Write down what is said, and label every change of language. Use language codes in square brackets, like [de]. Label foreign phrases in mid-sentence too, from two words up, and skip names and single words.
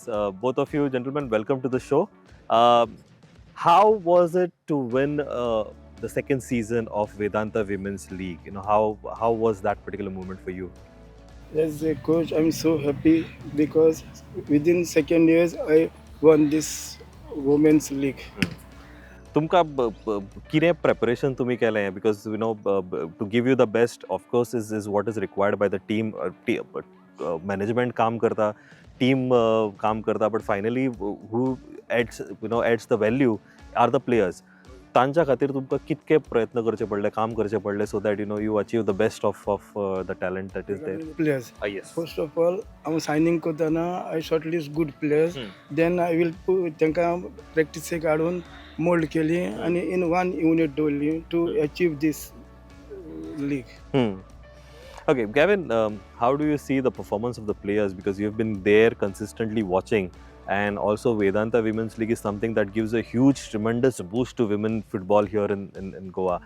[en] Both of you gentlemen, welcome to the show. How was it to win the second season of Vedanta Women's League? How was that particular moment for you? As a coach, I'm so happy because within second years I won this women's league. [kok] तुमका कितें preparation तुम्ही केलें? [en] Because to give you the best, of course, is what is required by the team. [kok] Management काम करता, team काम करता, [en] but finally who adds the value are the players. [kok] तांच्या खातीर तुमकां कितके प्रयत्न करचे पडले, काम करचे पडले, [en] so that you achieve the best of the talent that is there. Players. Yes. First of all, I'm signing करताना I shortlist good players. Then I will put [kok] त्यांका practice काढून mold केली आणि [en] in one unit only to achieve this league. Okay, Gavin, how do you see the performance of the players? Because you've been there consistently watching, and also Vedanta Women's League is something that gives a huge, tremendous boost to women football here in Goa.